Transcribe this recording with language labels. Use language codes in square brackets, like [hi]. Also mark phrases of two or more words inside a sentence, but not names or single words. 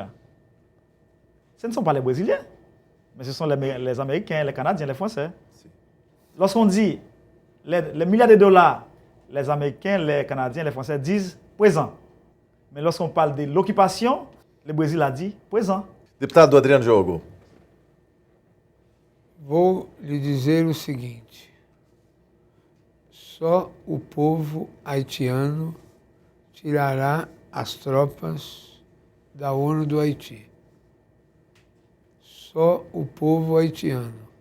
[fr] Ce ne sont pas les Brésiliens, mais ce sont les Américains, les Canadiens, les Français. Lorsqu'on dit les milliards de dollars, les Américains, les Canadiens, les Français disent présent. Mais lorsqu'on parle de l'occupation, le Brésil a dit présent. [pt] Deputado Adriano Diogo. Vou lhe dizer o seguinte: só o povo haitiano tirará as tropas da ONU do Haiti. Só o povo haitiano.